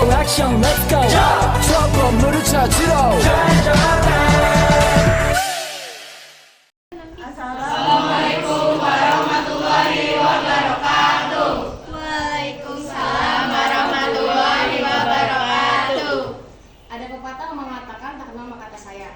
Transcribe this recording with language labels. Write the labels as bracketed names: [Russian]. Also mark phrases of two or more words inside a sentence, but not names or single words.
[Korean] 액션 [English] let's go [Korean] 저 건물을 찾으러 [Arabic] وعليكم السلام ورحمة الله وبركاته. [Indonesian] Ada pepatah mengatakan tak kenal maka tak sayang.